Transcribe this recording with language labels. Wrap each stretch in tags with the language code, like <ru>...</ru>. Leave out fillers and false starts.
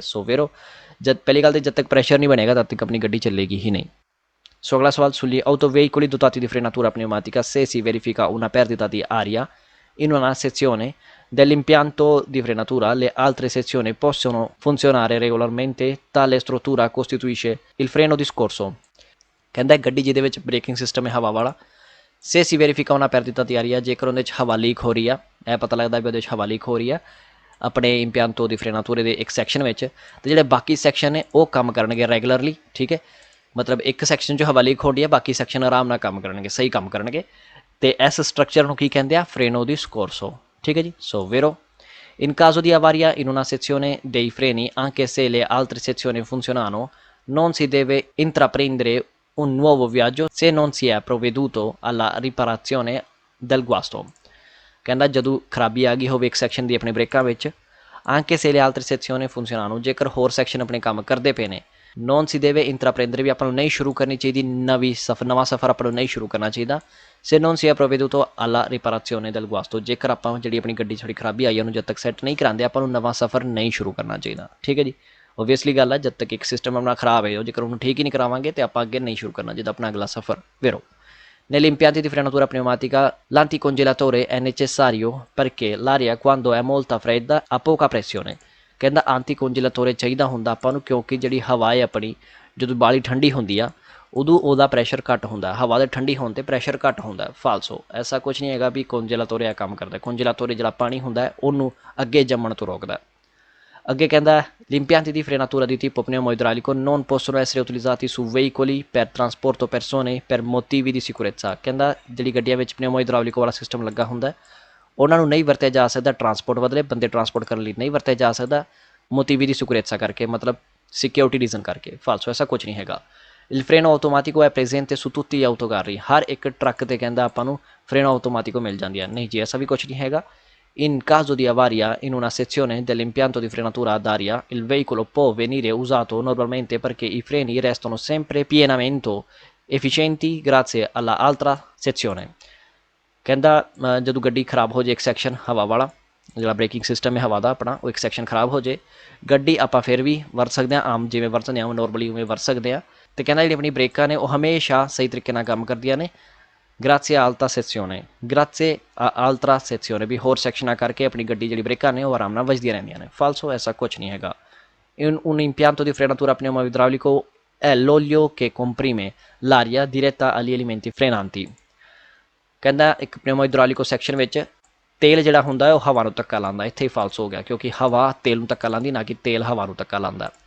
<pa>ਸੋ ਵੇਰੋ ਜਦ ਪਹਿਲੀ ਗੱਲ ਤਾਂ ਜਦ ਤੱਕ ਪ੍ਰੈਸ਼ਰ ਨਹੀਂ ਬਣੇਗਾ ਤਦ ਤੱਕ ਆਪਣੀ ਗੱਡੀ ਚੱਲੇਗੀ ਹੀ ਨਹੀਂ। ਸੋ ਅਗਲਾ ਸਵਾਲ</pa> <it>sugli autoveicoli dotati di frenatura pneumatica se si verifica una perdita di aria in una sezione dell'impianto di frenatura le altre sezioni possono funzionare regolarmente, tale struttura costituisce il freno di scorzo।</it> <pa>ਕਹਿੰਦਾ ਗੱਡੀ ਜਿਹਦੇ ਵਿੱਚ breaking system ਹੈ ਹਵਾ ਵਾਲਾ</pa> <it>se si verifica una perdita di aria</it> <pa>ਜੇਕਰ ਉਹਦੇ 'ਚ ਹਵਾ ਲੀਕ ਹੋ ਰਹੀ ਆ ਇਹ ਪਤਾ ਲੱਗਦਾ ਵੀ ਉਹਦੇ 'ਚ ਹਵਾ ਲੀਕ ਹੋ ਰਹੀ ਆ ਆਪਣੇ ਇੰਪਿਆਂਤੋ ਦੀ ਫਰੇਨਾਤੂਰੇ ਦੇ ਇੱਕ ਸੈਕਸ਼ਨ ਵਿੱਚ ਅਤੇ ਜਿਹੜੇ ਬਾਕੀ ਸੈਕਸ਼ਨ ਨੇ ਉਹ ਕੰਮ ਕਰਨਗੇ ਰੈਗੂਲਰਲੀ। ਠੀਕ ਹੈ। ਮਤਲਬ ਇੱਕ ਸੈਕਸ਼ਨ 'ਚ ਹਵਾ ਲੀਕ ਹੋ ਰਹੀ ਹੈ ਬਾਕੀ ਸੈਕਸ਼ਨ ਆਰਾਮ ਨਾਲ ਕੰਮ ਕਰਨਗੇ, ਸਹੀ ਕੰਮ ਕਰਨਗੇ ਅਤੇ ਇਸ ਸਟਰਕਚਰ ਨੂੰ ਕੀ ਕਹਿੰਦੇ ਆ ਫਰੇਨੋ ਦੀ ਸਕੋਰਸੋ। ਠੀਕ ਹੈ ਜੀ। ਸੋ ਵੇਰੋ</pa> <it>in caso di avaria in una sezione dei freni anche se le altre sezioni funzionano non si deve intraprendere un nuovo viaggio se non si è provveduto alla riparazione del guasto।</it> <pa>ਕਹਿੰਦਾ ਜਦੋਂ ਖਰਾਬੀ ਆ ਗਈ ਹੋਵੇ ਇੱਕ ਸੈਕਸ਼ਨ ਦੀ ਆਪਣੇ ਬ੍ਰੇਕਾਂ ਵਿੱਚ</pa> <it>anche se le altre sezioni funzionano</it> <pa>ਜੇਕਰ ਹੋਰ ਸੈਕਸ਼ਨ ਆਪਣੇ ਕੰਮ ਕਰਦੇ ਪਏ ਨੇ</pa> <it>ਨੋਨ ਸੀ ਦੇਵੇ ਇੰਟਰਾਪ੍ਰੈਂਦਰੇ</it> <pa>ਵੀ ਆਪਾਂ ਨੂੰ ਨਹੀਂ ਸ਼ੁਰੂ ਕਰਨੀ ਚਾਹੀਦੀ ਨਵਾਂ ਸਫ਼ਰ ਆਪਾਂ ਨੂੰ ਨਹੀਂ ਸ਼ੁਰੂ ਕਰਨਾ ਚਾਹੀਦਾ।</pa> <it>ਸੇ ਨੋਨ ਸੀ ਪ੍ਰੋਵੇਦੂਤੋ alla riparazione del guasto</it> <pa>ਜੇਕਰ ਆਪਾਂ ਜਿਹੜੀ ਆਪਣੀ ਗੱਡੀ ਥੋੜੀ ਖਰਾਬੀ ਆਈ ਉਹਨੂੰ ਜਦ ਤੱਕ ਸੈੱਟ ਨਹੀਂ ਕਰਾਉਂਦੇ ਆਪਾਂ ਨੂੰ ਨਵਾਂ ਸਫ਼ਰ ਨਹੀਂ ਸ਼ੁਰੂ ਕਰਨਾ ਚਾਹੀਦਾ। ਠੀਕ ਹੈ ਜੀ। ਓਬਵੀਅਸਲੀ ਗੱਲ ਹੈ ਜਦ ਤੱਕ ਇੱਕ ਸਿਸਟਮ ਆਪਣਾ ਖਰਾਬ ਹੈ ਜੇਕਰ ਉਹਨੂੰ ਠੀਕ ਹੀ ਨਹੀਂ ਕਰਾਵਾਂਗੇ ਤਾਂ ਆਪਾਂ ਅੱਗੇ ਨਹੀਂ ਸ਼ੁਰੂ ਕਰਨਾ ਚਾਹੀਦਾ ਆਪਣਾ ਅਗਲਾ ਸਫ਼ਰ। ਵੇਰੋ</pa> <it>Negli impianti di frenatura pneumatica l'anticongelatore è necessario perché l'aria quando è molto fredda ha poca pressione।</it> <pa>ਕਹਿੰਦਾ anticongelatore ਚਾਹੀਦਾ ਹੁੰਦਾ ਆਪਾਂ ਨੂੰ ਕਿਉਂਕਿ ਜਿਹੜੀ ਹਵਾ ਹੈ ਆਪਣੀ ਜਦੋਂ ਬਾਲੀ ਠੰਡੀ ਹੁੰਦੀ ਆ ਉਦੋਂ ਉਹਦਾ ਪ੍ਰੈਸ਼ਰ ਘੱਟ ਹੁੰਦਾ, ਹਵਾ ਦੇ ਠੰਡੀ ਹੋਣ 'ਤੇ ਪ੍ਰੈਸ਼ਰ ਘੱਟ ਹੁੰਦਾ। ਫਾਲਸੋ, ਐਸਾ ਕੁਛ ਨਹੀਂ ਹੈਗਾ ਵੀ congelatore ਇਹ ਕੰਮ ਕਰਦਾ। congelatore ਜਿਹੜਾ ਪਾਣੀ ਹੁੰਦਾ ਉਹਨੂੰ ਅੱਗੇ ਜੰਮਣ ਤੋਂ ਰੋਕਦਾ। ਅੱਗੇ ਕਹਿੰਦਾ</pa> <it>gli impianti di frenatura di tipo pneumo-idraulico non possono essere utilizzati su veicoli per trasporto persone per motivi di sicurezza।</it> <pa>ਕਹਿੰਦਾ ਜਿਹੜੀ ਗੱਡੀਆਂ ਵਿੱਚ pneumo-idraulico ਵਾਲਾ ਸਿਸਟਮ ਲੱਗਾ ਹੁੰਦਾ ਉਹਨਾਂ ਨੂੰ ਨਹੀਂ ਵਰਤਿਆ ਜਾ ਸਕਦਾ ਟਰਾਂਸਪੋਰਟ ਬਦਲੇ ਬੰਦੇ ਟਰਾਂਸਪੋਰਟ ਕਰਨ ਲਈ ਨਹੀਂ ਵਰਤਿਆ ਜਾ ਸਕਦਾ</pa> <it>motivi di sicurezza</it> <pa>ਕਰਕੇ ਮਤਲਬ ਸਿਕਿਉਰਿਟੀ ਰੀਜ਼ਨ ਕਰਕੇ। ਫਾਲਸੋ, ਐਸਾ ਕੁਛ ਨਹੀਂ ਹੈਗਾ।</pa> <it>il freno automatico è presente su tutti gli autocarri।</it> <pa>ਹਰ ਇੱਕ ਟਰੱਕ 'ਤੇ ਕਹਿੰਦਾ ਆਪਾਂ ਨੂੰ freno automatico ਮਿਲ ਜਾਂਦੀ ਹੈ। ਨਹੀਂ ਜੀ, ਐਸਾ ਵੀ ਕੁਛ ਨਹੀਂ ਹੈਗਾ।</pa> <it>In caso di avaria in una sezione dell'impianto di frenatura ad aria, il veicolo può venire usato normalmente perché i freni restano sempre pienamente efficienti grazie alla altra sezione।</it> <pa>ਕਹਿੰਦਾ ਜਦੋਂ ਗੱਡੀ ਖਰਾਬ ਹੋ ਜਾਏ ਇੱਕ ਸੈਕਸ਼ਨ ਹਵਾ ਵਾਲਾ ਜਿਹੜਾ ਬ੍ਰੇਕਿੰਗ ਸਿਸਟਮ ਹੈ ਹਵਾ ਦਾ ਆਪਣਾ ਉਹ ਇੱਕ ਸੈਕਸ਼ਨ ਖਰਾਬ ਹੋ ਜਾਏ ਗੱਡੀ ਆਪਾਂ ਫਿਰ ਵੀ ਵਰਤ ਸਕਦੇ ਹਾਂ ਆਮ ਜਿਵੇਂ ਵਰਤਦੇ ਹਾਂ ਨੋਰਮਲੀ ਉਵੇਂ ਵਰਤ ਸਕਦੇ ਹਾਂ। ਅਤੇ ਕਹਿੰਦਾ ਜਿਹੜੀ ਆਪਣੀ ਬ੍ਰੇਕਾਂ ਨੇ ਉਹ ਹਮੇਸ਼ਾ ਸਹੀ ਤਰੀਕੇ ਨਾਲ ਕੰਮ ਕਰਦੀਆਂ ਨੇ</pa> <it>grazie a alta sezione, grazie a altra sezione</it> <pa>ਵੀ ਹੋਰ ਸੈਕਸ਼ਨਾਂ ਕਰਕੇ ਆਪਣੀ ਗੱਡੀ ਜਿਹੜੀ ਬ੍ਰੇਕਾਂ ਨੇ ਉਹ ਆਰਾਮ ਨਾਲ ਵੱਜਦੀਆਂ ਰਹਿੰਦੀਆਂ ਨੇ। ਫਾਲਸੋ, ਐਸਾ ਕੁਛ ਨਹੀਂ ਹੈਗਾ।</pa> <it>un impianto di frenatura pneumo-idraulico è l'olio che comprime l'aria diretta agli elementi frenanti।</it> <pa>ਕਹਿੰਦਾ ਇੱਕ pneumo-idraulico ਸੈਕਸ਼ਨ ਵਿੱਚ ਤੇਲ ਜਿਹੜਾ ਹੁੰਦਾ ਉਹ ਹਵਾ ਨੂੰ ਧੱਕਾ ਲਾਉਂਦਾ। ਇੱਥੇ ਹੀ ਫਾਲਸੋ ਹੋ ਗਿਆ ਕਿਉਂਕਿ ਹਵਾ ਤੇਲ ਨੂੰ ਧੱਕਾ ਲਾਉਂਦੀ ਨਾ ਕਿ ਤੇਲ ਹਵਾ ਨੂੰ ਧੱਕਾ ਲਾਉਂਦਾ।</pa>